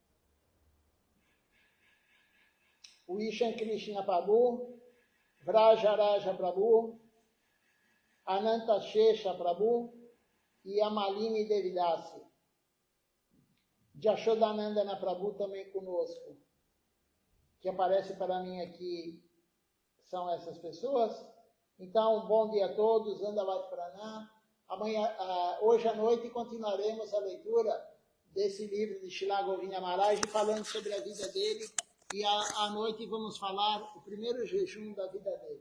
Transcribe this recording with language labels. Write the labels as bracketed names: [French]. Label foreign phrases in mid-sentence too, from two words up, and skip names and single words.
[Portuguese] o Ishan Krishna Prabhu, Vrajaraja Prabhu, Ananta Shesha Prabhu e Amalini Devidasi. Jashodanandana Prabhu também conosco, que aparece para mim aqui são essas pessoas. Então, bom dia a todos, [Sanskrit] दण्डवत् प्रणाम. [Portuguese] Hoje à noite continuaremos a leitura desse livro de Srila Govinda Maharaj, falando sobre a vida dele, e à noite vamos falar o primeiro jejum da vida dele.